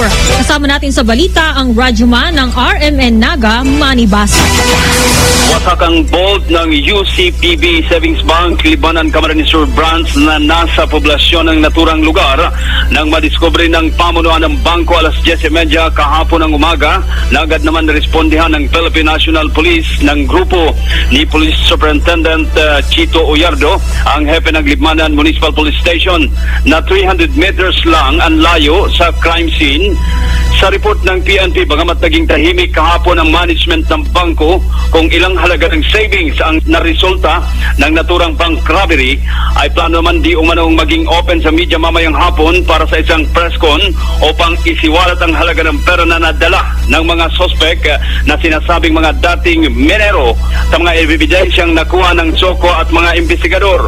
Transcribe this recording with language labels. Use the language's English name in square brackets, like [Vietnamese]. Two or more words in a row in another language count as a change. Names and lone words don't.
[Filipino] Kasama natin sa balita ang radyoman ng RMN Naga, Manny Basa. Wasak ang bolt ng UCPB Savings Bank Libanan Camarines Sur branch na nasa poblasyon ng naturang lugar nang madiskubre ng pamunuan ng bangko alas 10:30 kahapon ng umaga. Agad naman respondihan ng Philippine National Police ng grupo ni Police Superintendent Chito Oyardo, ang hepe ng Libmanan Municipal Police Station, na 300 meters lang ang layo sa [English] crime scene. [Filipino] Sa report ng PNP, bagamat naging tahimik kahapon ang management ng bangko kung ilang halaga ng savings ang naresulta ng naturang [English] bank robbery, [Filipino] ay plano naman di umanong maging open sa media mamayang hapon para sa isang [English] press con [Filipino] upang isiwalat ang halaga ng pera na nadala ng mga sospek na sinasabing mga dating minero sa mga ebidensyang nakuha ng Soko at mga investigador.